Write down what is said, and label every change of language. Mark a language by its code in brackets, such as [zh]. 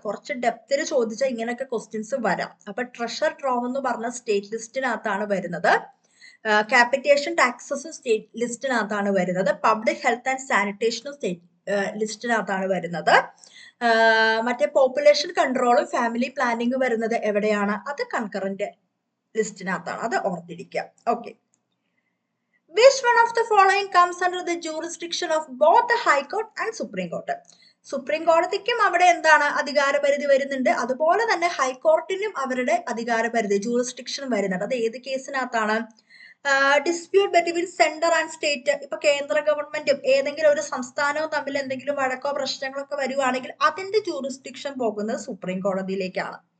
[ml] കുറച്ച് ഡെപ്തിൽ ചോദിച്ചാൽ ഇങ്ങനെയൊക്കെ ക്വസ്റ്റ്യൻസ് വരാം. അപ്പൊ ട്രഷർ ട്രോവ് എന്ന് പറഞ്ഞ സ്റ്റേറ്റ് ലിസ്റ്റിനകത്താണ് വരുന്നത്. ക്യാപിറ്റേഷൻ ടാക്സസും സ്റ്റേറ്റ് ലിസ്റ്റിനകത്താണ് വരുന്നത്. പബ്ലിക് ഹെൽത്ത് ആൻഡ് സാനിറ്റേഷനും സ്റ്റേറ്റ് ലിസ്റ്റിനകത്താണ് വരുന്നത്. മറ്റേ പോപ്പുലേഷൻ കൺട്രോളും ഫാമിലി പ്ലാനിങ് വരുന്നത് എവിടെയാണ്? അത് കൺകറന്റ് ലിസ്റ്റിനകത്താണ്. അത് ഓർത്തിരിക്കുക. [en] Okay, which one of the following comes under the jurisdiction of both the High Court and Supreme Court? [ml] Supreme കോടതിക്കും അവിടെ എന്താണ് അധികാരപരിധി വരുന്നുണ്ട്, അതുപോലെ തന്നെ ഹൈക്കോർട്ടിനും അവരുടെ അധികാരപരിധി ജൂറിസ്ഡിക്ഷൻ വരുന്നുണ്ട്. അത് ഏത് കേസിനകത്താണ്? [en] Dispute between centre and state. [ml] ഇപ്പൊ കേന്ദ്ര ഗവൺമെന്റും ഏതെങ്കിലും ഒരു സംസ്ഥാനവും തമ്മിൽ എന്തെങ്കിലും വഴക്കോ പ്രശ്നങ്ങളൊക്കെ വരുവാണെങ്കിൽ അതിന്റെ ജൂറിസ്ഡിക്ഷൻ പോകുന്നത് സുപ്രീം കോടതിയിലേക്കാണ്.